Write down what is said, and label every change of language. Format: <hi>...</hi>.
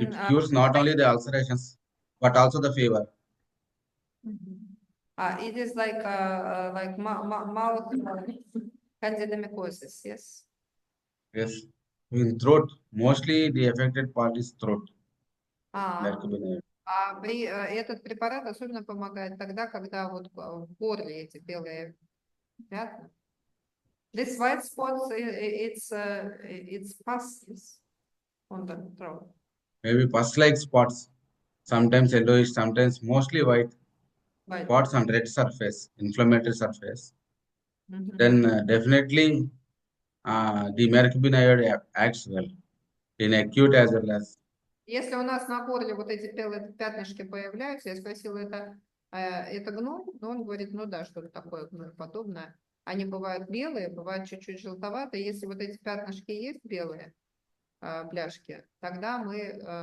<en>It cures not only the ulcerations but also the fever. It is like mouth candidemycosis, yes. Yes. In throat, mostly the affected part is throat. Mercaptan iode.</en> <ru>Этот препарат особенно помогает тогда, когда вот в горле эти белые пятна.</ru> <en>This white spots, it's pus on the throat. Maybe pus-like spots, sometimes yellowish, sometimes mostly white White. spots on red surface, inflammatory surface. Then definitely the mercaptan iode acts well in acute as well as.</en> <ru>Если у нас на горле вот эти белые пятнышки появляются, я спросила, это гной? Но он говорит, ну да, что-то такое гной подобное. Они бывают белые, бывают чуть-чуть желтоватые. Если вот эти пятнышки есть белые, бляшки, тогда мы</ru>